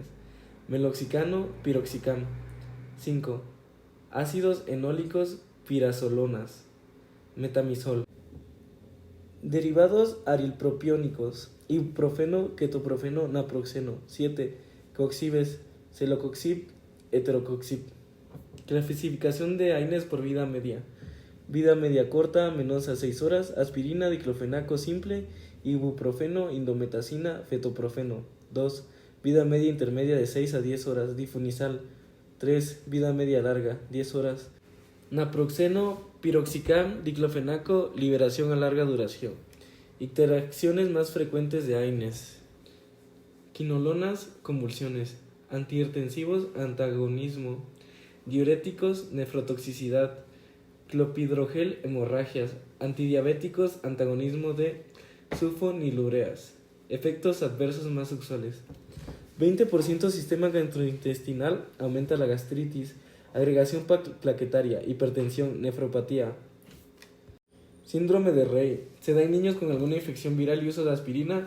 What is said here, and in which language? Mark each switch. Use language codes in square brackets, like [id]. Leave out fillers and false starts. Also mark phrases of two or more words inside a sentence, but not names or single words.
[es] Meloxicano, piroxicam. 5. Ácidos enólicos pirazolonas. Metamizol. Derivados arilpropiónicos. Ibuprofeno, ketoprofeno, naproxeno. 7. Coxibes, celocoxib, heterocoxib. Clasificación de AINES por vida media. Vida media corta, menos a 6 horas. Aspirina, diclofenaco simple, ibuprofeno, indometacina, fetoprofeno. 2. Vida media intermedia de 6 a 10 horas. Difunisal. 3. Vida media larga, 10 horas. Naproxeno, piroxicam, diclofenaco, liberación a larga duración. Interacciones más frecuentes de AINES. Quinolonas, convulsiones. Antihipertensivos, antagonismo. Diuréticos, nefrotoxicidad. Clopidogrel, hemorragias. Antidiabéticos, antagonismo de sulfonilureas. Efectos adversos más usuales. 20% sistema gastrointestinal, aumenta la gastritis, agregación plaquetaria, hipertensión, nefropatía. Síndrome de Rey. Se da en niños con alguna infección viral y uso de aspirina.